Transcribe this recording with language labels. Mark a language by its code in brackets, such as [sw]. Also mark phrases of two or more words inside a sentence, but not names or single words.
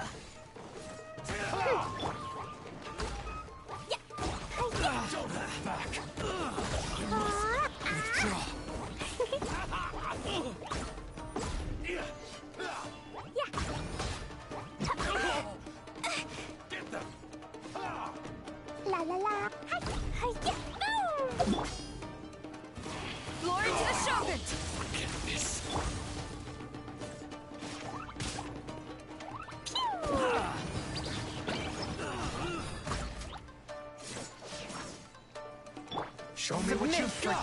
[en] Don't hold back! Withdraw. Get them! La la la. Hi, hi, yeah. Glory to the Shogun. Get this! Show me what you've got.